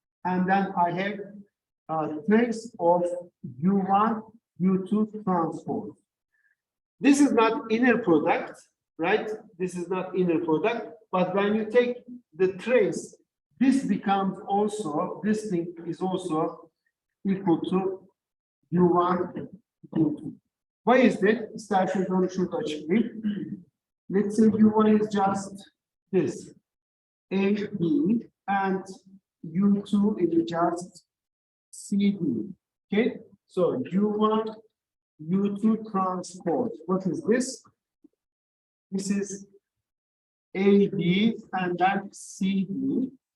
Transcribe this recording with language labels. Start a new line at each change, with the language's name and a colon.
English: And then I have trace of U1, U2 transpose. This is not inner product, right? This is not inner product. But when you take the trace, this becomes also, this thing is also equal to U1, U2. Why is that?
Turkish: İsterseniz onu şurada açıklayayım.
English: Let's say U1 is just this, A, B, and U2 is just C, D. Okay, so U1, U2 transpose. What is this? This is A, B, and then C, D.